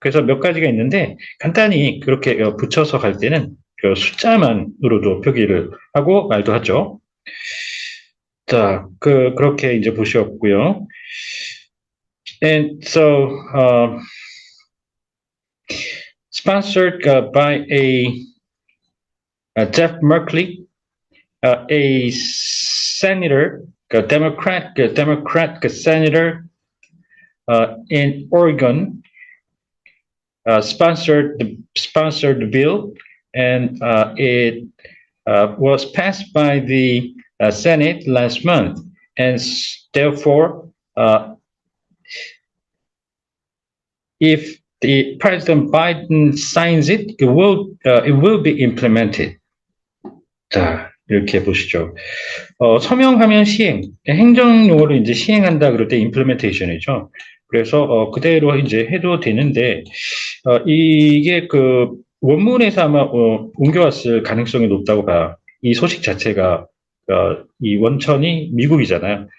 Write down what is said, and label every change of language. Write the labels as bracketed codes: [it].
[ko] 그래서 몇 가지가 있는데 간단히 그렇게 붙여서 갈 때는 숫자만으로도 표기를 하고 말도 하죠. 자, 그렇게 이제 보셨고요. [en] And so, sponsored by Jeff Merkley, a senator, a Democrat senator in Oregon, sponsored the bill, and it was passed by the Senate last month, and therefore, if the President Biden signs it, it will be implemented. [ko] 자, 이렇게 보시죠. 서명하면 시행, 행정용어로 이제 시행한다 그럴 때 implementation이죠. 그래서 그대로 이제 해도 되는데 이게 원문에서 아마 옮겨왔을 가능성이 높다고 봐요. 이 소식 자체가 이 원천이 미국이잖아요.